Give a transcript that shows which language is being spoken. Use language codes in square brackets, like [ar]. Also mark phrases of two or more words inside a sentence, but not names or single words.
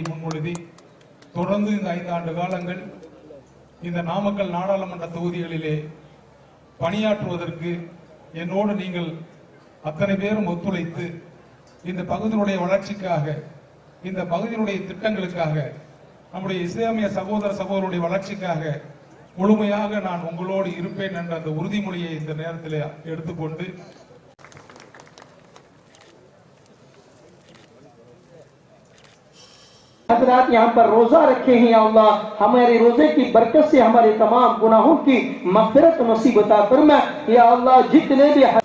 [ta] முன்மொழிதி தொடர்ந்து இந்த 5 ஆண்டு காலங்கள் இந்த நாமக்கல் நாடாளுமன்ற தொகுதிகளிலே பணியாற்றுவதற்கு என்னோடு நீங்கள் அத்தனை பேரும் ஒத்துழைத்து இந்த பகுதியினுடைய வளர்ச்சிக்காக, இந்த பகுதியினுடைய திட்டங்களுக்காக, நம்முடைய இஸ்லாமிய சகோதர சகோதரருடைய வளர்ச்சிக்காக முழுமையாக நான் உங்களோடு இருப்பேன் என்ற அந்த உறுதிமொழியை இந்த நேரத்தில் எடுத்துக்கொண்டு [hi] हज़रात यहाँ पर रोजा रखे हैं [ar] يا الله [hi] हमारे रोजे की बरकत से हमारे तमाम गुनाहों की मग़फ़िरत नसीब अता फरमा [ar] يا الله. [hi] जितने भी